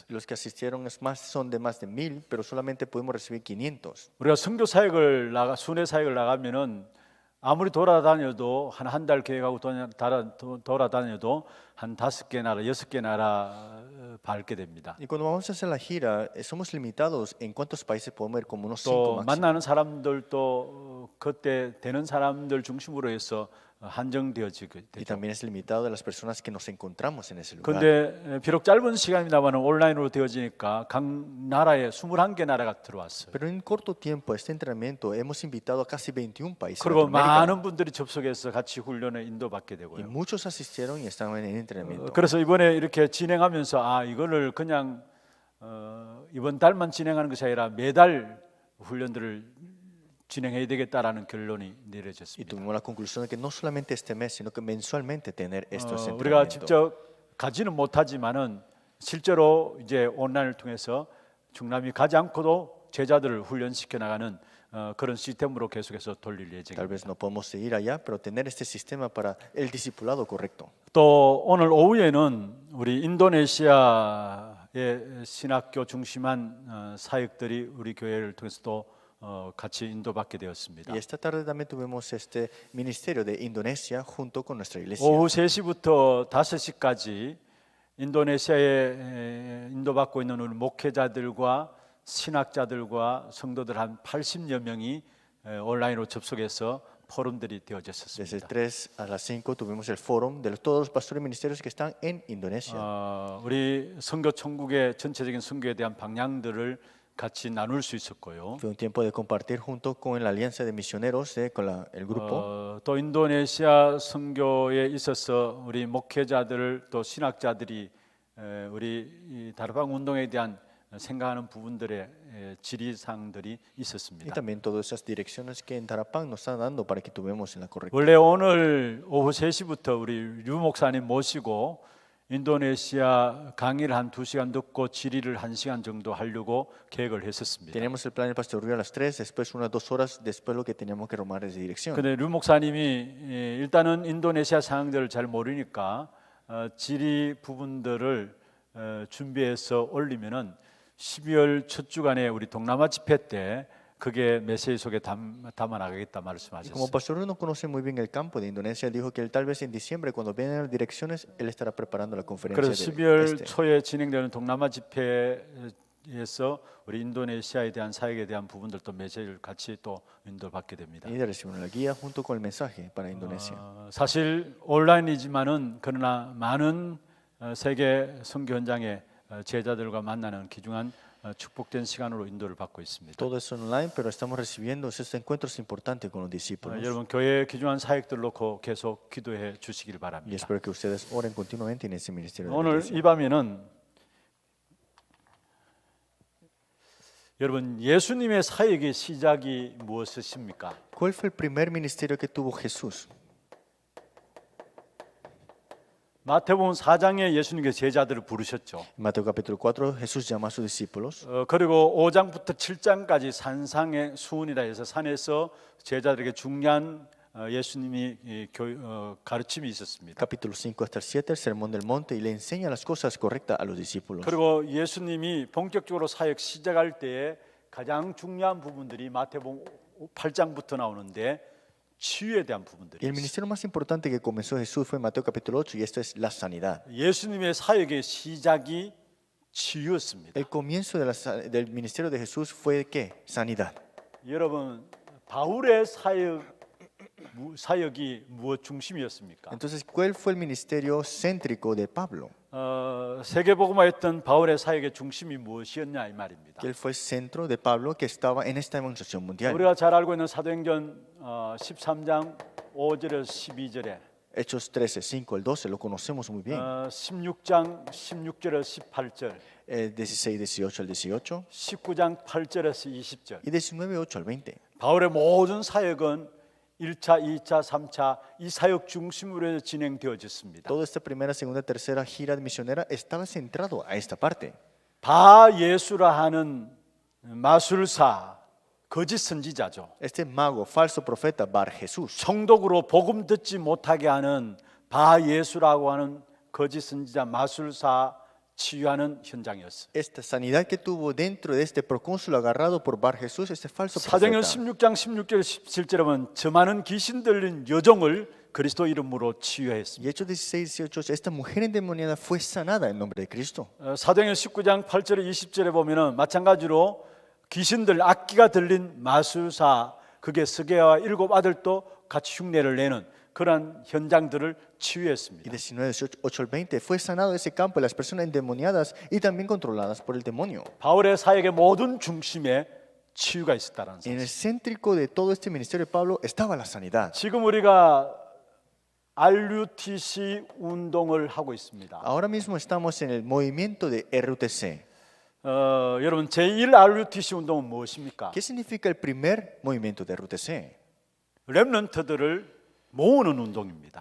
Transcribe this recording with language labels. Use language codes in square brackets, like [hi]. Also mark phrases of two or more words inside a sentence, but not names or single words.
[es] Los que asistieron son de más de 1000, pero solamente pudimos recibir 500. [ko] 우리가 선교 사역을 순회 사역을 나가면은 아무리 돌아다녀도 한 달 계획하고 돌아다녀도 한 5개 나라, 6개 나라 밟게 됩니다. [es] Y cuando vamos a hacer la gira, somos limitados en cuántos países podemos ir, como unos 5 [ko] 또 [es] máximo. [ko] 만나는 사람들도 그때 되는 사람들 중심으로 해서 한정되어지게 [es] Y [ko] 되죠. [es] también es limitado de las personas que nos encontramos en ese lugar. [ko] 그런데 비록 짧은 시간입니다만 온라인으로 되어지니까 각 나라에 21개 나라가 들어왔어요. [es] Pero en corto tiempo, este entrenamiento, hemos invitado a casi 21 países. [ko] 그리고 Latinoamérica, 많은 분들이 접속해서 같이 훈련에 인도받게 [es] y [ko] 되고요. [es] muchos asistieron y estaban en entrenamiento. [ko] 그래서 이번에 이렇게 진행하면서 이거를 그냥 이번 달만 진행하는 것이 아니라 매달 훈련들을 진행해야 되겠다라는 결론이 [es] Y [ko] 내려졌습니다. [es] tuvimos la conclusión de que no solamente este mes, sino que mensualmente tener estos [ko] 우리가 [es] entrenamientos. [ko] 직접 가지는 못하지만은 실제로 이제 온라인을 통해서 중남이 가지 않고도 제자들을 훈련시켜 나가는 그런 시스템으로 계속해서 돌릴 [es] Tal [ko] 예정입니다. [es] vez no podemos seguir allá, pero tener este sistema para el discipulado correcto. [ko] 또 오늘 오후에는 우리 인도네시아의 신학교 중심한 사역들이 우리 교회를 통해서 또 같이 인도받게 되었습니다. [es] Y esta tarde también tuvimos este ministerio de Indonesia junto con nuestra iglesia. [ko] 오후 3시부터 5시까지 인도네시아에 인도받고 있는 우리 목회자들과 신학자들과 성도들 한 80여 명이 온라인으로 접속해서 포럼들이 [es] Desde [ko] 되어졌습니다. [es] 3 a las 5 tuvimos el foro de todos los pastores y ministerios que están en Indonesia. [ko] 우리 선교 천국의 전체적인 선교에 대한 방향들을 같이 나눌 수 있었고요. [es] Fue un tiempo de compartir junto con la alianza de misioneros, con el grupo. [ko] 또 인도네시아 선교에 있어서 우리 목회자들 또 신학자들이 우리 이 다르방 운동에 대한 생각하는 부분들의 질의사항들이 [es] Y [ko] 있었습니다. [es] también todas esas direcciones que en Tarapán nos están dando para que tuvimos en la correcta. [ko] 원래 오늘 오후 3시부터 우리 류 목사님 모시고 인도네시아 강의를 한 2시간 듣고 질의를 1시간 정도 하려고 계획을 했었습니다. [es] Teníamos el plan del pastor Rui a las 3, después unas 2 horas, después lo que teníamos que tomar es dirección. [ko] 근데 류 목사님이 일단은 인도네시아 상황들을 잘 모르니까 질의 부분들을 준비해서 올리면은 12월 첫 주간에 우리 동남아 집회 때 그게 메시지 속에 담아 나가겠다 [es] Y como [ko] 말씀하셨어요. [es] pastor Rui no conoce muy bien el campo de Indonesia, dijo que él tal vez en diciembre, cuando vienen las direcciones, él estará preparando la conferencia [ko] 그래서 [es] de [ko] 12월 초에 진행되는 동남아 집회에서 우리 인도네시아에 대한 사역에 대한 부분들도 메시지를 같이 또 인도받게 됩니다. [es] Y de recibir la guía junto con el mensaje para Indonesia. [ko] 사실 온라인이지만은 그러나 많은 세계 선교 현장의 제자들과 만나는 귀중한 축복된 시간으로 인도를 받고 있습니다. [es] Todo es online, pero estamos recibiendo estos encuentros importantes con los discípulos. [ko] 여러분 교회 귀중한 사역들 놓고 계속 기도해 주시길 [es] Y [ko] 바랍니다. [es] espero que ustedes oren continuamente en ese ministerio de la [ko] 오늘 [es] iglesia. [ko] 이 밤에는 여러분 예수님의 사역의 시작이 무엇이십니까? [es] ¿Cuál fue el primer ministerio que tuvo Jesús? [ko] 마태복음 4장에 예수님께서 제자들을 부르셨죠. [es] En Mateo capítulo 4, Jesús llama a sus discípulos. [ko] 그리고 5장부터 7장까지 산상의 수훈이라 해서 산에서 제자들에게 중요한 예수님이 가르침이 있었습니다. [es] Capítulo 5 hasta el 7, el sermón del monte, y le enseña las cosas correctas a los discípulos. [ko] 그리고 예수님이 본격적으로 사역 시작할 때에 가장 중요한 부분들이 마태복음 8장부터 나오는데 치유에 대한 부분들이 [es] Y el [ko] 있어요. [es] ministerio más importante que comenzó Jesús fue en Mateo capítulo 8, y esto es la sanidad. [ko] 예수님의 사역의 시작이 치유였습니다. [es] El comienzo del ministerio de Jesús fue ¿qué? Sanidad. [ko] 여러분 바울의 사역이 무엇 중심이었습니까? [es] Entonces, ¿cuál fue el ministerio céntrico de Pablo? [ko] 세계복음화했던 바울의 사역의 중심이 무엇이었냐 이 말입니다. [es] Que él fue el centro de Pablo que estaba en esta evangelización mundial. [ko] 우리가 잘 알고 있는 사도행전 13장 5절에서 12절에 [es] Hechos 13, 5 al 12, lo conocemos muy bien. [ko] 16장 16절에서 18절 [es] 16, 18 al 18 [ko] 19장 8절에서 20절 [es] y 19, 8 al 20. [ko] 바울의 모든 사역은 1차, 2차, 3차 이 사역 중심으로 해서 진행되어졌습니다. [es] Toda esta primera, segunda, tercera gira misionera estaba centrado a esta parte. [ko] 바 예수라 하는 마술사 거짓 선지자죠. [es] Este mago, falso profeta, Bar Jesús, [ko] 성독으로 복음 듣지 못하게 하는 바 예수라고 하는 거짓 선지자 마술사 치유하는 현장이었어요. [es] esta sanidad que tuvo dentro de este procónsul agarrado por Bar Jesús, este falso [ko] 사도행전 [es] profeta. [ko] 16장 16절 17절에 보면 저 많은 귀신 들린 여종을 그리스도 이름으로 치유했습니다. [es] Y Hechos 16, 18, esta mujer endemoniada fue sanada en nombre de Cristo. [ko] 사도행전 19장 8절에 20절에 보면은 마찬가지로 귀신들 악기가 들린 마술사 그게 스게와 7 아들도 같이 흉내를 내는 그런 현장들을 [es] Y [ko] 치유했습니다. [es] 19, 18 al 20 fue sanado ese campo de las personas endemoniadas y también controladas por el demonio. [ko] 바울의 사역의 모든 중심에 치유가 있었다는 [es] En [ko] 사실. [es] el céntrico de todo este ministerio de Pablo estaba la sanidad. [ko] 지금 우리가 RUTC 운동을 하고 있습니다. [es] Ahora mismo estamos en el movimiento de RUTC. [ko] 여러분 제1 RUTC 운동은 무엇입니까? [es] ¿Qué significa el primer movimiento de RUTC? [ko] 렘넌트들을 모으는 운동입니다.